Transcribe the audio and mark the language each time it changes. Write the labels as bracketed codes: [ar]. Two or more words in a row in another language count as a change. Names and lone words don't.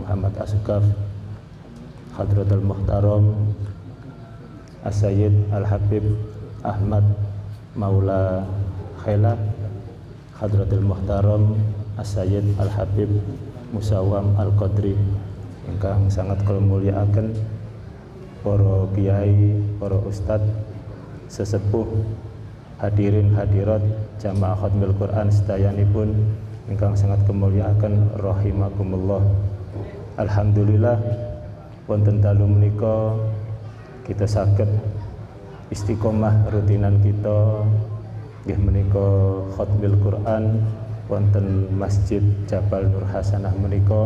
[jv] Muhammad As-Sukaf, Hadratul Muhtaram As-Sayyid Al-Habib Ahmad Maula Khaila, Hadratul Muhtaram As-Sayyid Al-Habib Musawam Al-Qadri, ingkang sangat kula mulyakaken para kiai, para ustad, sesepuh, [ar] hadirin hadirat [jv] jamaah [ar] khatmil Quran [jv] sedayanipun ingkang sangat kemuliaaken rahimakumullah. Alhamdulillah wonten dalu menika kita saged istiqomah rutinan kita nggih menika [ar] khatmil Quran [jv] wonten Masjid Jabal Nur Hasanah menika.